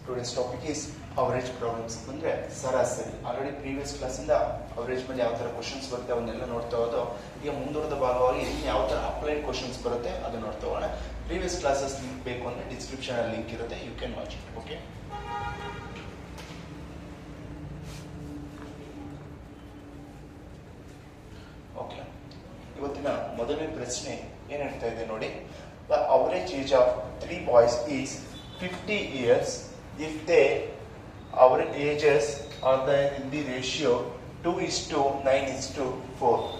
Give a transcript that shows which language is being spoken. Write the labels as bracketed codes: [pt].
[en] Today's topic is average problems. [kn] ಅಂದ್ರೆ ಸರಾಸರಿ. Already previous class ಇಂದ ಅವರೇಜ್ ಮೇಲೆ ಯಾವ ತರ ಕ್ವಶನ್ಸ್ ಬರುತ್ತೆ ಅವನ್ನೆಲ್ಲ ನೋಡ್ತಾ ಹೋದೋ. ಈಗ ಮುಂದುವರೆದ ಭಾಗವಾಗಿ ಯಾವ ತರ ಅಪ್ಲೈಡ್ ಕ್ವಶನ್ಸ್ ಬರುತ್ತೆ ಅದು ನೋಡ್ತಾ ಹೋಗೋಣ. ಪ್ರೀವಿಯಸ್ ಕ್ಲಾಸಸ್ ಲಿಂಕ್ ಬೇಕು ಅಂದ್ರೆ ಡಿಸ್ಕ್ರಿಪ್ಷನ್ ಅಲ್ಲಿ ಲಿಂಕ್ ಇರುತ್ತೆ, [en] You can watch it. [kn] Okay, okay. ಇವತ್ತಿನ ಮೊದಲನೇ ಪ್ರಶ್ನೆ ಏನ್ ಹೇಳ್ತಾ ಇದೆ ನೋಡಿ. [en] The average age of 3 boys is 50 years if their average ages are in the ratio 2:9:4.